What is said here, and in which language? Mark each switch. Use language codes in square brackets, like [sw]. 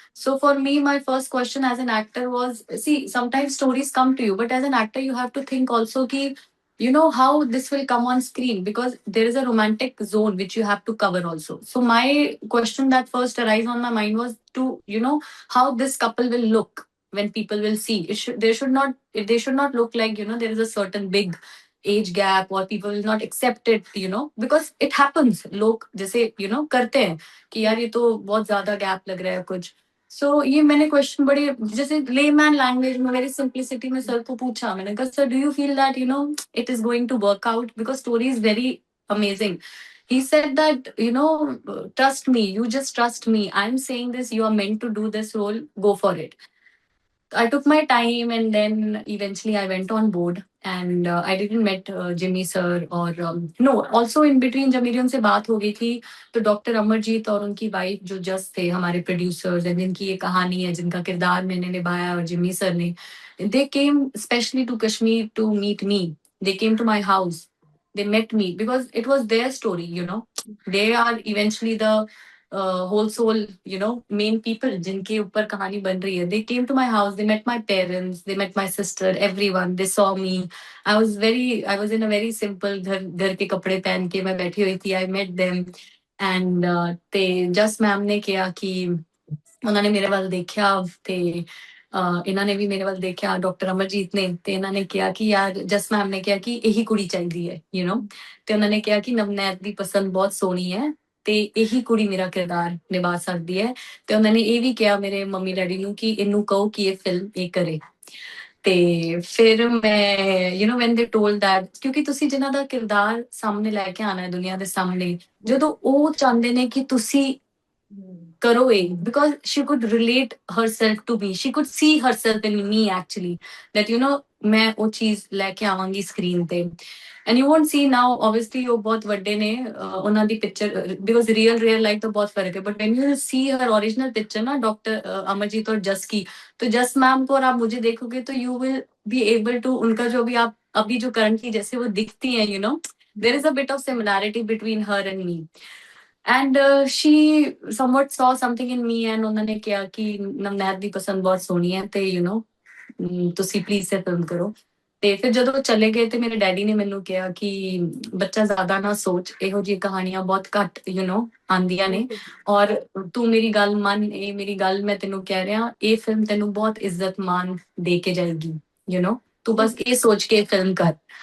[en] So for me, my first question as an actor was, see, sometimes stories come to you, but as an actor you have to think also ki how this will come on screen, because there is a romantic zone which you have to cover also. So my question that first arose on my mind was to how this couple will look when people will see it. They should not look like there is a certain big age gap or people will not accept it, because it happens. [hi] Log जैसे करते हैं कि यार ये तो बहुत ज्यादा gap लग रहा है कुछ. So ये मैंने क्वेश्चन बड़े जैसे [en] layman language [hi] में [en] very simplicity [hi] में सर को पूछा. मैंने कहा [en] sir, do you feel that it is going to work out, because story is very amazing. He said that trust me, you just trust me, I'm saying this, you are meant to do this role, go for it. I took my time and then eventually I went on board and I didn't met Jimmy sir or no, also in between [hi] जब मेरी उनसे बात हो गई थी तो doctor Amarjeet और उनकी वाइफ जो जस्ट थे हमारे प्रोड्यूसर्स एंड जिनकी ये कहानी है, जिनका किरदार मैंने निभाया और जिम्मी सर ने, [en] they came specially to Kashmir to meet me. They came to my house. They met me because it was their story. They are eventually the whole soul, main people जिनके ऊपर कहानी बन रही है. They came to my house, they met my parents, they met my sister, everyone. They saw me. I was in a very simple [hi] घर के कपड़े पहन के मैं बैठी हुई थी. [en] I met them and they just [hi] ma'am ने किया कि [pa] ਉਹਨਾਂ ਨੇ ਮੇਰੇ ਵੱਲ ਦੇਖਿਆ ਤੇ ਇਹਨਾਂ ਨੇ ਵੀ ਮੇਰੇ ਵੱਲ ਦੇਖਿਆ, ਡਾਕਟਰ ਅਮਰਜੀਤ ਨੇ, ਤੇ ਇਹਨਾਂ ਨੇ ਕਿਹਾ ਕਿ ਯਾਰ, ਜਸ ਮੈਮ ਨੇ ਕਿਹਾ ਕਿ ਇਹੀ ਕੁੜੀ ਚਾਹੀਦੀ ਹੈ, ਤੇ ਉਹਨਾਂ ਨੇ ਕਿਹਾ ਕਿ ਨਵਨੈਤ ਦੀ ਪਸੰਦ ਬਹੁਤ ਸੋਹਣੀ ਹੈ ਤੇ ਇਹੀ ਕੁੜੀ ਮੇਰਾ ਕਿਰਦਾਰ ਨਿਭਾ ਸਕਦੀ ਹੈ। ਤੇ ਉਹਨਾਂ ਨੇ ਇਹ ਵੀ ਕਿਹਾ ਮੇਰੇ ਮੰਮੀ ਡੈਡੀ ਨੂੰ ਕਿ ਇਹਨੂੰ ਕਹੋ ਕਿ ਇਹ ਫਿਲਮ ਇਹ ਕਰੇ। ਤੇ ਫਿਰ ਮੈਂ [en] when they told that, [pa] ਕਿਉਂਕਿ ਤੁਸੀਂ ਜਿਨ੍ਹਾਂ ਦਾ ਕਿਰਦਾਰ ਸਾਹਮਣੇ ਲੈ ਕੇ ਆਣਾ ਹੈ ਦੁਨੀਆ ਦੇ ਸਾਹਮਣੇ, ਜਦੋਂ ਉਹ ਚਾਹੁੰਦੇ ਨੇ ਕਿ ਤੁਸੀਂ ਕਰੋ ਇਹ, [en] because she could relate herself to me, she could see herself in me actually, [pa] that ਮੈਂ ਉਹ ਚੀਜ਼ ਲੈ ਕੇ ਆਵਾਂਗੀ ਸਕਰੀਨ ਤੇ। [en] and you won't see now, obviously [pa] ਉਹ ਬਹੁਤ ਵੱਡੇ ਨੇ, ਉਹਨਾਂ ਦੀ ਪਿਕਚਰ, ਬਿਕੋਜ਼ ਰੀਅਲ ਲਾਈਫ ਤਾਂ ਬਹੁਤ ਫਰਕ [hi] है, but when you see her original picture ना, डॉक्टर अमरजीत और जस की, तो जस मैम को और आप मुझे देखोगे तो [en] you will be able to, [hi] उनका जो भी आप अभी जो करंटली जैसे वो दिखती हैं, [en] There is a bit of similarity between her and me. And she somewhat saw something in me, [hi] and उन्होंने किया कि [pa] नवनैत ਦੀ ਪਸੰਦ ਬਹੁਤ ਸੋਹਣੀ ਹੈ ਤੇ ਤੁਸੀਂ ਪਲੀਜ਼ ਸੇ ਫਿਲਮ ਕਰੋ। ਤੇ ਫਿਰ ਜਦੋਂ ਚਲੇ ਗਏ ਤੇ ਮੇਰੇ ਡੈਡੀ ਨੇ ਮੈਨੂੰ ਕਿਹਾ ਕਿ ਬੱਚਾ ਜ਼ਿਆਦਾ ਨਾ ਸੋਚ, ਇਹੋ ਜਿਹੀ ਕਹਾਣੀਆਂ ਬਹੁਤ ਘੱਟ ਆਉਂਦੀਆਂ ਨੇ, ਔਰ ਤੂੰ ਮੇਰੀ ਗੱਲ ਮੰਨ, ਇਹ ਮੇਰੀ ਗੱਲ ਮੈਂ ਤੈਨੂੰ ਕਹਿ ਰਿਹਾ, ਇਹ ਫਿਲਮ ਤੈਨੂੰ ਬਹੁਤ ਇੱਜ਼ਤ ਮਾਨ ਦੇ ਕੇ ਜਾਏਗੀ, ਤੂੰ ਬਸ ਇਹ ਸੋਚ ਕੇ ਫਿਲਮ ਕਰ।